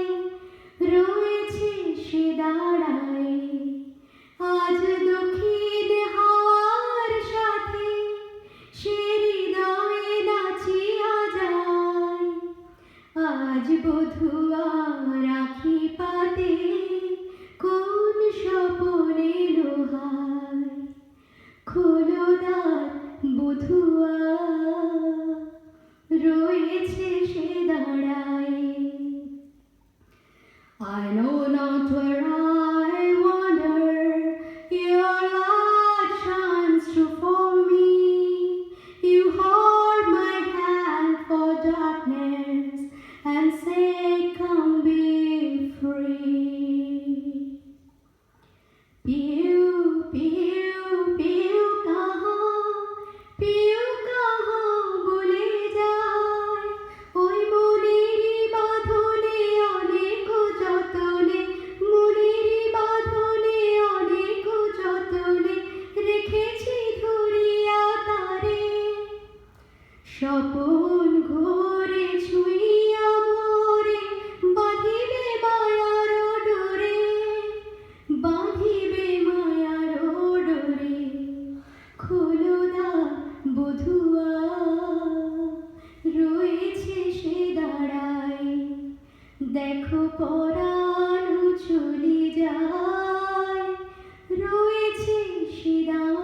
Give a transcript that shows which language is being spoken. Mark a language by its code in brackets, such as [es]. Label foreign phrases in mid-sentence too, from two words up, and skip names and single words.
[bn] রয়েছে সে দাঁড়ায় আজ দক্ষিণ হাওয়ার সাথে সে হৃদয়ে নাচিয়া যায় আজ বধুয়া রাখি পাতে কোন স্বপনে লোহায় খোলো দ্বার বধুয়া রয়েছে সে দাঁড়ায় [en] I know not where I wander, your light shines through for me. You hold my hand for darkness and say, come be free. [bn] পিউ, পিউ, পিউ কাহান বলে যায়, ওই মনেরই বাঁধনে অনেক যতনে, মনেরই বাঁধনে অনেক যতনে, রেখেছি ধরিয়া তারে, স্বপন ঘোরে ছুঁইয়া মোরে বাঁধিবে মায়ার ডোরে বাঁধিবে মায়ার ডোরে খোলো দ্বার বধুয়া রয়েছে সে দাঁড়ায় দেখো পরানো চলে যায় রয়েছে সে দাঁড়ায়